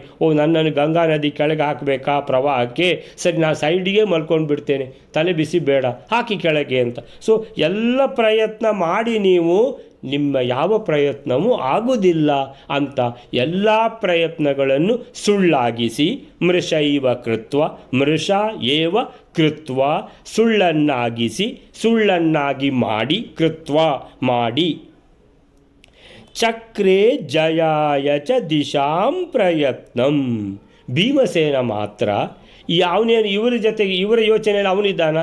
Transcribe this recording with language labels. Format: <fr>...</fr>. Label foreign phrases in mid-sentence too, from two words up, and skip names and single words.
<kn>ನನ್ನನ್ನು ಗಂಗಾ ನದಿ ಕೆಳಗೆ ಹಾಕಬೇಕಾ ಪ್ರವಾಹಕ್ಕೆ, ಸರಿ ನಾನು ಸೈಡಿಗೆ ಮಲ್ಕೊಂಡು ಬಿಡ್ತೇನೆ, ತಲೆ ಬಿಸಿ ಬೇಡ, ಹಾಕಿ ಕೆಳಗೆ ಅಂತ. ಸೊ ಎಲ್ಲ ಪ್ರಯತ್ನ ಮಾಡಿ ನೀವು, ನಿಮ್ಮ ಯಾವ ಪ್ರಯತ್ನವೂ ಆಗುವುದಿಲ್ಲ ಅಂತ ಎಲ್ಲ ಪ್ರಯತ್ನಗಳನ್ನು ಸುಳ್ಳಾಗಿಸಿ,</kn> <sa>ಮೃಷೈವ ಕೃತ್ವ, ಮೃಷ ಏವ ಕೃತ್ವ,</sa> <kn>ಸುಳ್ಳನ್ನಾಗಿಸಿ, ಸುಳ್ಳನ್ನಾಗಿ ಮಾಡಿ, ಕೃತ್ವ ಮಾಡಿ,</kn> <sa>ಚಕ್ರೇ ಜಯಾಯ ಚ ದಿಶಾಂ ಪ್ರಯತ್ನಂ.</sa> <kn>ಭೀಮಸೇನ ಮಾತ್ರ ಅವನೇನು ಇವರ ಜೊತೆಗೆ ಇವರ ಯೋಚನೆಯಲ್ಲಿ ಅವನಿದ್ದಾನ?</kn>